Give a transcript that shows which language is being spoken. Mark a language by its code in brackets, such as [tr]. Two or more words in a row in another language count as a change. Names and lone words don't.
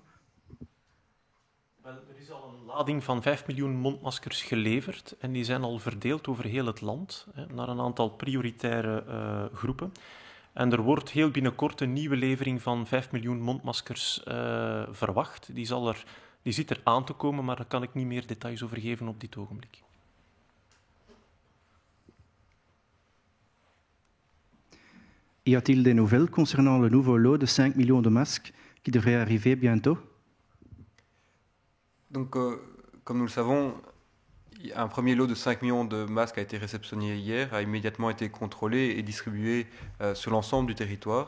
[nl] Er is al een lading van 5 miljoen mondmaskers geleverd en die zijn al verdeeld over heel het land naar een aantal prioritaire groepen. En er wordt heel binnenkort een nieuwe levering van 5 miljoen mondmaskers verwacht. Die zit er aan te komen, maar daar kan ik niet meer details over geven op dit ogenblik. [fr] Y a-t-il des nouvelles concernant le nouveau lot de 5 millions de masques qui devrait arriver bientôt? Donc, comme nous le savons, un premier lot de 5 millions de masques a été réceptionné hier, a immédiatement été contrôlé et distribué sur l'ensemble du territoire.